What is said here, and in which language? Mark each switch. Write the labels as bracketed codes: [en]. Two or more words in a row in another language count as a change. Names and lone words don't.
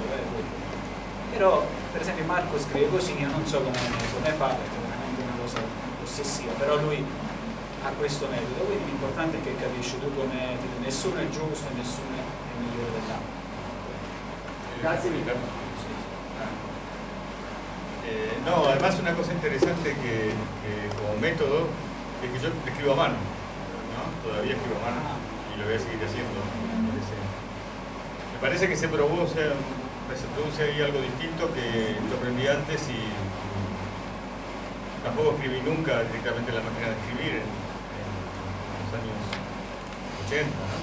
[it] Però per esempio Marco scrive così, io non so come fa, perché è veramente una cosa ossessiva, però lui ha questo metodo, quindi l'importante è che capisci tu come nessuno è giusto e nessuno è migliore dell'altro. Grazie mille. [es] No, además una cosa interesante que como método es que yo escribo a mano, ¿no? Todavía escribo a mano y lo voy a seguir haciendo. Me parece que se produce ahí algo distinto que yo aprendí antes y tampoco escribí nunca directamente la máquina de escribir en los años 80, ¿no?